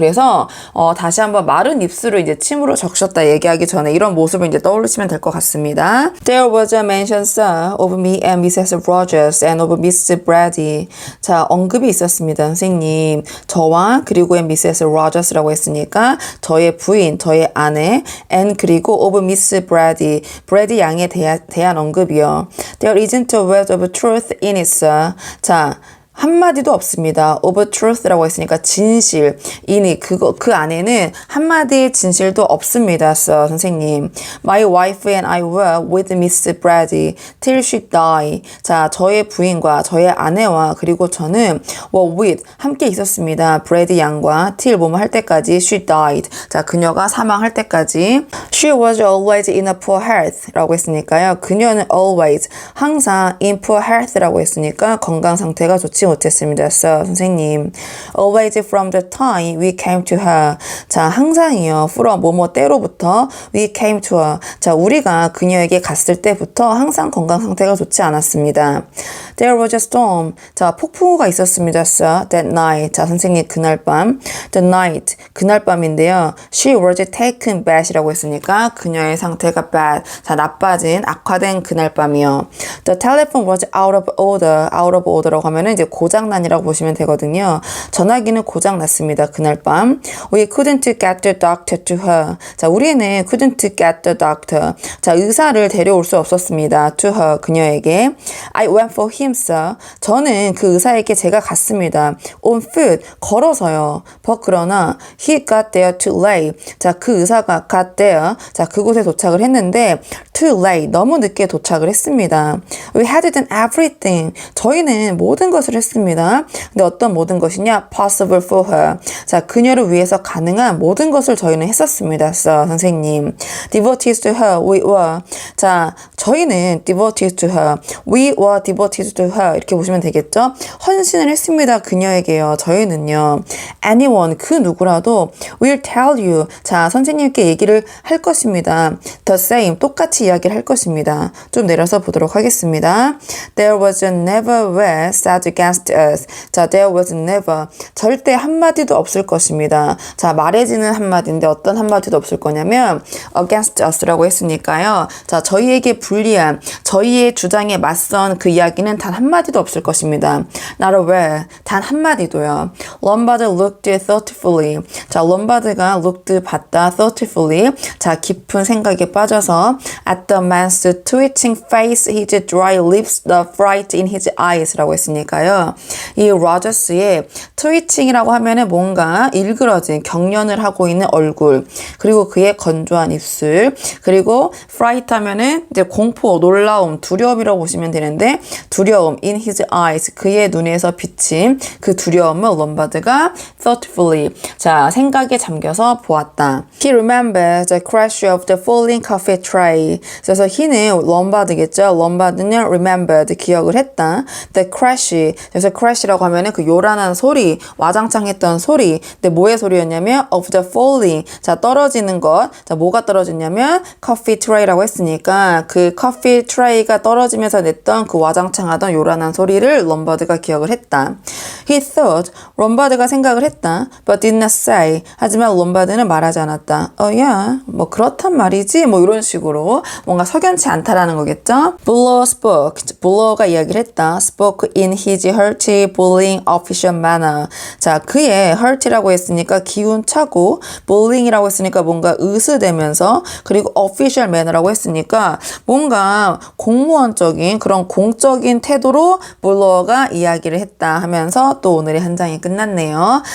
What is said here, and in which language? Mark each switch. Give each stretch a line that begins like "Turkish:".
Korean: 그래서 다시 한번 마른 입술을 이제 침으로 적셨다 얘기하기 전에 이런 모습을 이제 떠올리시면 될 것 같습니다.
English: There was a mention, sir, of me and Mrs. Rogers and of Miss Brady.
Korean: 자, 언급이 있었습니다, 선생님. 저와 그리고 Mrs. Rogers라고 했으니까 저의 부인, 저의 아내, and 그리고 of Miss Brady, 브래디 양에 대한 언급이요.
English: There isn't a word of truth in it, sir.
Korean: 자, 한마디도 없습니다. of truth라고 했으니까 진실. 이니 그 안에는 한마디의 진실도 없습니다. 선생님.
English: My wife and I were with Miss Brady till she died.
Korean: 자, 저의 부인과 저의 아내와 그리고 저는 were with 함께 있었습니다. 브래디 양과 till 뭐뭐 할 때까지 she died. 자, 그녀가 사망할 때까지.
English: She was always in a poor health라고 했으니까요.
Korean: 그녀는 always 항상 in poor health라고 했으니까 건강 상태가 좋지 못했습니다. 선생님.
English: Always from the time we came to her.
Korean: 자, 항상이요. from 뭐뭐 때로부터 we came to her. 자, 우리가 그녀에게 갔을 때부터 항상 건강 상태가 좋지 않았습니다.
English: There was a storm.
Korean: 자, 폭풍우가 있었습니다.
English: That night.
Korean: 자, 선생님 그날 밤.
English: The night.
Korean: 그날 밤인데요. She was taken bad이라고 했으니까 그녀의 상태가 bad. 자, 나빠진 악화된 그날 밤이요.
English: The telephone was out of order.
Korean: out of order라고 하면은 이제 고장난이라고 보시면 되거든요. 전화기는 고장났습니다. 그날 밤.
English: We couldn't get the doctor to her.
Korean: 자, 우리는
English: couldn't get the doctor.
Korean: 자, 의사를 데려올 수 없었습니다.
English: To her.
Korean: 그녀에게.
English: I went for him, sir.
Korean: 저는 그 의사에게 제가 갔습니다. On foot. 걸어서요. But 그러나 he got there too late. 자, 그 의사가 got there. 자, 그곳에 도착을 했는데 too late. 너무 늦게 도착을 했습니다.
English: We had done everything.
Korean: 저희는 모든 것을 했습니다. 근데 어떤 모든 것이냐? Possible for her. 자, 그녀를 위해서 가능한 모든 것을 저희는 했었습니다. 선생님.
English: Devoted to her. We were.
Korean: 자, 저희는 devoted to her.
English: We were devoted to her.
Korean: 이렇게 보시면 되겠죠? 헌신을 했습니다. 그녀에게요. 저희는요. Anyone. 그 누구라도 will tell you. 자, 선생님께 얘기를 할 것입니다.
English: The same.
Korean: 똑같이 이야기를 할 것입니다. 좀 내려서 보도록 하겠습니다.
English: There was never word said against us.
Korean: 자, there was never. 절대 한마디도 없을 것입니다. 자, 말해지는 한마디인데 어떤 한마디도 없을 거냐면 against us라고 했으니까요. 자, 저희에게 불리한, 저희의 주장에 맞선 그 이야기는 단 한마디도 없을 것입니다. Not a word. 단 한마디도요.
English: Lombard looked thoughtfully.
Korean: 자, 롬바드가 looked 봤다 thoughtfully. 자, 깊은 생각에 빠져서
English: at the man's twitching face, his dry lips, the fright in his eyes라고 했으니까요.
Korean: 이 로저스의 트위칭이라고 하면은 뭔가 일그러진 경련을 하고 있는 얼굴, 그리고 그의 건조한 입술, 그리고 fright 하면은 이제 공포, 놀라움, 두려움이라고 보시면 되는데 두려움 in his eyes, 그의 눈에서 비친 그 두려움을 롬바드가 thoughtfully, 자, 생각에 잠겨서 보았다.
English: He remembered the crash of the falling coffee tray.
Korean: 그래서 he는 롬바드겠죠. 롬바드는 remembered, 기억을 했다.
English: The crash.
Korean: 그래서 crash라고 하면은 그 요란한 소리, 와장창 했던 소리. 근데 뭐의 소리였냐면 of the falling. 자, 떨어지는 것. 자, 뭐가 떨어졌냐면 coffee tray라고 했으니까 그 coffee tray가 떨어지면서 냈던 그 와장창하던 요란한 소리를 롬바드가 기억을 했다.
English: He thought.
Korean: 롬바드가 생각을 했다.
English: But did not say.
Korean: 하지만 롬바드는 말하지 않았다. yeah. 뭐 그렇단 말이지. 뭐 이런 식으로 뭔가 석연치 않다라는 거겠죠.
English: Blow spoke.
Korean: 블로어가 이야기를 했다.
English: Spoke in his hearty, bullying, official manner.
Korean: 자, 그의 hearty라고 했으니까 기운차고, bullying이라고 했으니까 뭔가 으스대면서, 그리고 official manner라고 했으니까 뭔가 공무원적인 그런 공적인 태도로 블로어가 이야기를 했다 하면서 또 오늘의 한 장이 끝났네요.